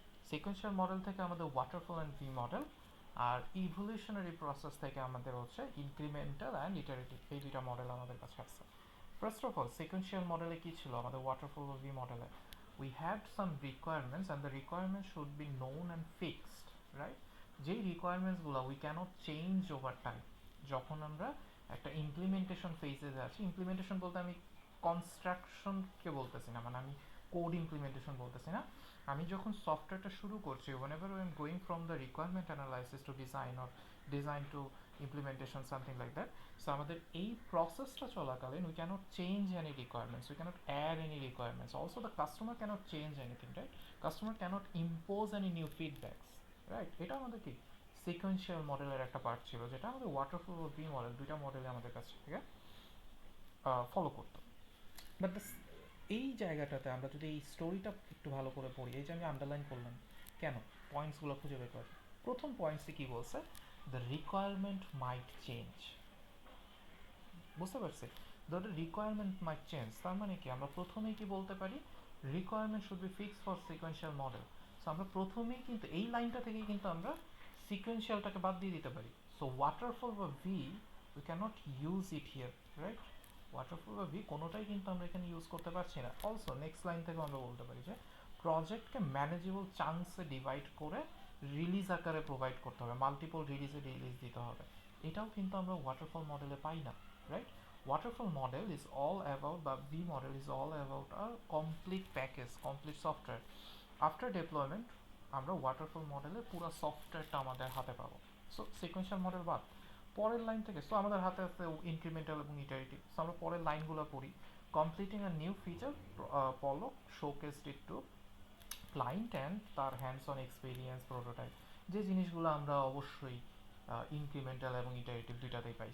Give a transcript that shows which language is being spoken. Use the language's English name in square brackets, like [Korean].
[Bangla] Sequential model থেকে আমাদের waterfall and V model, আর evolutionary process থেকে আমাদের হচ্ছে ইনক্রিমেন্টাল অ্যান্ড ইটারেটিভ, এই দুইটা মডেল আমাদের কাছে আছে। [English] first of all sequential মডেলে [Bangla] কী ছিল আমাদের [English] Waterfall ও V মডেলে, we had some requirements and the requirements should be known and fixed, right? যেই রিকোয়ারমেন্টসগুলো we can't change over time. [Bangla] যখন আমরা একটা ইমপ্লিমেন্টেশন ফেজে যাচ্ছি, ইমপ্লিমেন্টেশন বলতে আমি কনস্ট্রাকশনকে বলতেছি না, মানে আমি কোড ইমপ্লিমেন্টেশন বলতেছি না, আমি যখন সফটওয়্যারটা শুরু করছি [English] whenever I am going from the requirement analysis to design or design to implementation something like that, so [Bangla] আমাদের এই প্রসেসটা চলাকালীন [English] we cannot change any requirements, we cannot add any requirements, also the customer cannot change anything, right? Customer cannot impose any new feedbacks, right? [Bangla] এটা আমাদের কি sequential মডেলের একটা part ছিল, যেটা আমাদের ওয়াটারফল ও ভি মডেল দুইটা মডেলে আমাদের কাছ থেকে ফলো করতো। বাট এই জায়গাটাতে আমরা যদি এই স্টোরিটা একটু ভালো করে পড়ি, এই যে আমি আন্ডারলাইন করলাম কেন, পয়েন্টসগুলো খুঁজে বের কর। প্রথম পয়েন্টসে কি বলছে, [English] the requirement might change, [Bangla] বুঝতে পারছি? [English] the requirement might change [Bangla] তার মানে কি, আমরা প্রথমেই কি বলতে পারি, [English] Requirement should be fixed for sequential model. [Bangla] So আমরা প্রথমেই কিন্তু এই লাইনটা থেকেই কিন্তু আমরা সিকোয়েন্সিয়ালটাকে বাদ দিয়ে দিতে পারি। [English] So waterfall বা V we can't use it here, right? [Bangla] Waterfall বা ভি কোনোটাই কিন্তু আমরা এখানে ইউজ করতে পারছি না। অলসো নেক্সট লাইন থেকে আমরা বলতে পারি যে প্রজেক্টকে ম্যানেজেবল চান্সে ডিভাইড করে রিলিজ আকারে প্রোভাইড করতে হবে, মাল্টিপল রিলিজে রিলিজ দিতে হবে, এটাও কিন্তু আমরা ওয়াটারফল মডেলে পাই না, right? [English] Waterfall model is all about, the V model is all about a complete package, complete software. [Bangla] After deployment আমরা ওয়াটারফল মডেলে পুরো সফটওয়্যারটা আমাদের হাতে পাবো। সো সিকোয়েন্সিয়াল মডেল বাদ, পরের লাইন থেকে সো আমাদের হাতে আছে ইনক্রিমেন্টাল এবং ইটারেটিভ। সো আমরা পরের লাইনগুলো পড়ি, completing a new feature Palak শোকেসড it to client and তার হ্যান্ডস অন এক্সপিরিয়েন্স প্রোটোটাইপ, যে জিনিসগুলো আমরা অবশ্যই ইনক্রিমেন্টাল এবং ইটারেটিভ দুইটাতেই পাই।